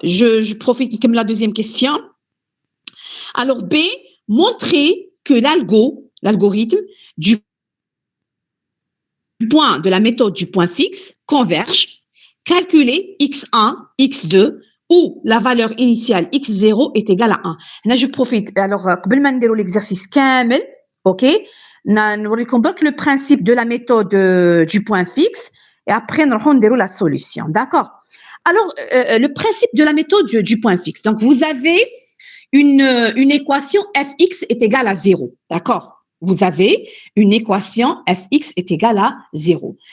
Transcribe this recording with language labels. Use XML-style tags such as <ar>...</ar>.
<fr>Je profite comme la deuxième question. Alors, B, montrer que l'algorithme du point de la méthode du point fixe converge, calculer x1, x2, où la valeur initiale x0 est égale à 1. Là, je profite.</fr> <ar>Alors, قبل ما نديروا l'exercice كامل, ok?</ar> <fr>نوريكم برك le principe de la méthode du point fixe et après نروحوا نديروا la solution. D'accord? Alors, le principe de la méthode du point fixe. Donc, vous avez une équation fx est égale à 0. D'accord? Vous avez une équation fx est égale à 0.</fr>